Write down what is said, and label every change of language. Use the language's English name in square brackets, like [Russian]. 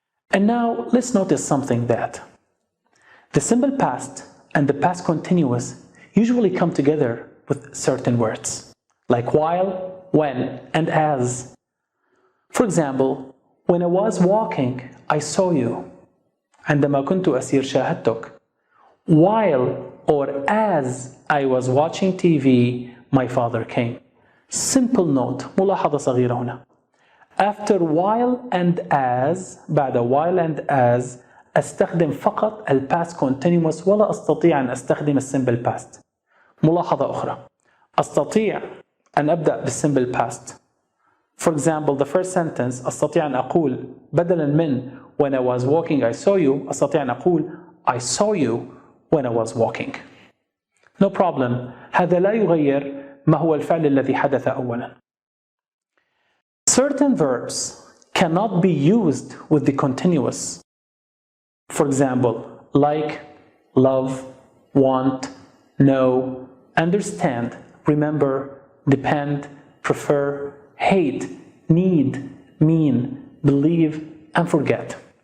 [English] And now let's notice something that the simple past and the past continuous usually come together with certain words, like while, when, and as. For example, when I was walking, I saw you. [Arabic] عندما كنت أسير شاهدتك. [English] While or as I was watching TV, my father came. Simple note, [Arabic] ملاحظة صغيرة هنا. [English] After while and as, [Arabic] بعد while and as, أستخدم فقط ال past continuous ولا أستطيع أن أستخدم الsimple past. ملاحظة أخرى. أستطيع أن أبدأ بالsimple past. [English] For example, the first sentence [Arabic] أستطيع أن أقول بدلاً من [English] when I was walking I saw you, [Arabic] أستطيع أن أقول [English] I saw you when I was walking. No problem. [Arabic] هذا لا يغير ما هو الفعل الذي حدث أولاً. [English] Certain verbs cannot be used with the continuous. For example, like, love, want, know, understand, remember, depend, prefer, hate, need, mean, believe, and forget.